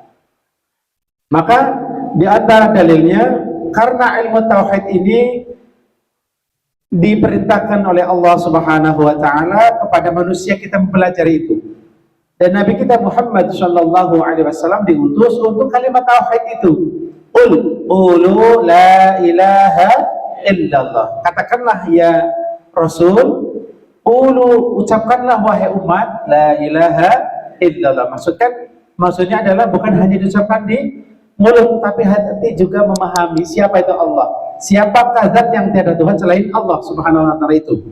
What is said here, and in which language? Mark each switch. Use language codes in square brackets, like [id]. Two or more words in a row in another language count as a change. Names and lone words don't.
[id] Maka di antara dalilnya, karena ilmu tauhid ini diperintahkan oleh [ar] الله سبحانه وتعالى [id] kepada manusia, kita mempelajari itu. Dan Nabi kita Muhammad [ar] صلى الله عليه وسلم [id] diutus untuk kalimat tauhid itu. [ar] قولوا لا إله إلا الله. [id] Katakanlah [ar] يا رسول, [id] ucapkanlah wahai umat, [ar] لا إله إلا الله. [id] Maksudnya adalah bukan hanya diucapkan di mulut, tapi hati juga memahami siapa itu Allah. Siapakah zat yang tiada Tuhan selain [ar] الله سبحانه وتعالى [id] itu?